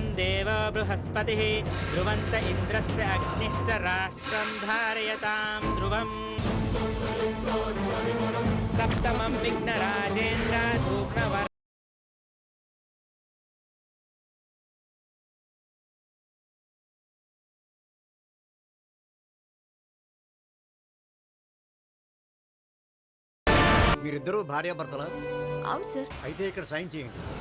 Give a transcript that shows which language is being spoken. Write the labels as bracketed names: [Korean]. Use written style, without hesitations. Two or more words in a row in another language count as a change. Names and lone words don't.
[Sanskrit] देवो बृहस्पतिः ध्रुवन्त इन्द्रस्य अग्निश्च राष्ट्रं धारयतां ध्रुवम् सप्तमं विघ्नराजेन्द्र धूम्रवर्णः [Telugu] మీరిద్దరూ భార్యాభర్తలా? అవును సార్. అయితే ఇక్కడ సైన్ చేయండి.